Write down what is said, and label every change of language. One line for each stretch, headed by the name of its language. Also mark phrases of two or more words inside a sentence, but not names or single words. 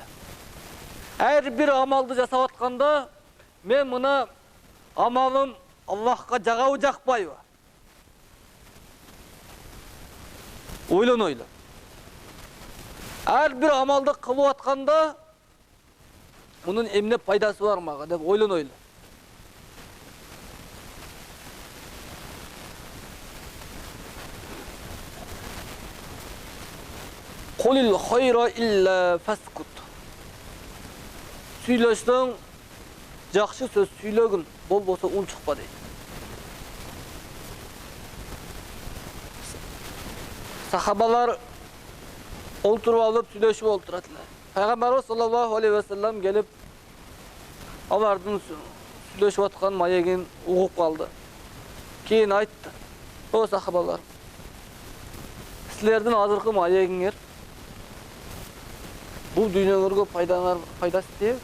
Kyrgyz: Эр бир амалды жасап атканда, мен мына амалым Аллахка жагабы жакпайбы? Ойлонойлу. Эр бир амалды кылып атканда, мунун эмне пайдасы бар мага деп ойлонойлу.
Arabic: قُلِ الخَيْرَ إِلَّا فَاسْكُتْ.
Kyrgyz: Сүйлөшсөң, жакшы сөз сүйлөгүн, болбосо унчукпа дейт. Сахабалар олтуруп алып сүйлөшүп олтуратылар. Пайгамбарыбыз
Arabic: صلى الله عليه وسلم
Kyrgyz: келип, алардын сүйлөшүп аткан маегин угуп калды. Кийин айтты: "О сахабалар, силердин азыркы маегиңер Бул дүйнөгөргө пайдасы тиеби?